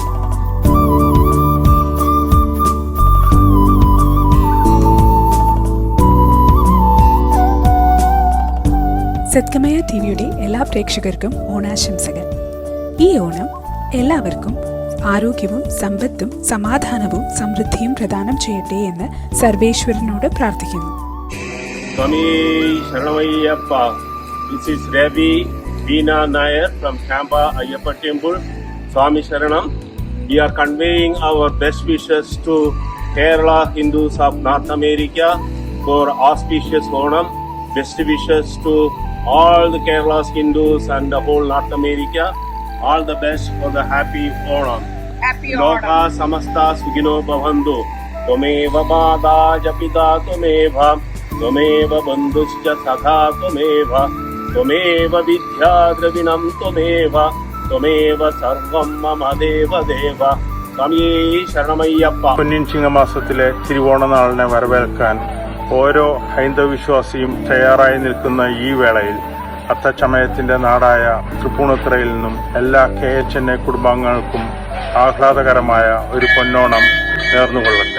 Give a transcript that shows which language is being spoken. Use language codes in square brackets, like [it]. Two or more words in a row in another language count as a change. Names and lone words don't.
[ml] സദ്ഗമയ TVയുടെ എല്ലാ പ്രേക്ഷകർക്കും ഓണാശംസകൾ. ഈ ഓണം എല്ലാവർക്കും ആരോഗ്യവും സമ്പത്തും സമാധാനവും സമൃദ്ധിയും പ്രദാനം ചെയ്യട്ടെ എന്ന് സർവേശ്വരനോട് പ്രാർത്ഥിക്കുന്നു. സ്വാമി ശരണമയ്യപ്പ. [en] This is Rabbi Veena Nair from Tampa Ayyappa Temple. [ml] സ്വാമി ശരണം. [en] We are conveying our best wishes to Kerala Hindus of North America for auspicious Onam. Best wishes to all the Kerala's Hindus and the whole North America. All the best for the happy Onam. Happy Onam. [sa] लोक समस्त सुखिनो भवन्तु। त्वमेव माता जपिता त्वमेव. त्वमेव बन्धुश्च सखा त्वमेव. त्वमेव विद्या द्रविणं त्वमेव. त्वमेव सर्वं मम देव देव. [ml] സ്വാമിയേ ശരണമയ്യപ്പ. പൊന്നിൻ ചിങ്ങമാസത്തിലെ തിരുവോണനാളിനെ വരവേൽക്കാൻ ഓരോ ഹൈന്ദവ വിശ്വാസിയും തയ്യാറായി നിൽക്കുന്ന ഈ വേളയിൽ അത്തച്ചമയത്തിന്റെ നാടായ തൃപ്പൂണിത്തുറയിൽ നിന്നും എല്ലാ KHNA കുടുംബാംഗങ്ങൾക്കും ആഹ്ലാദകരമായ ഒരു പൊന്നോണം നേർന്നുകൊള്ളട്ടെ.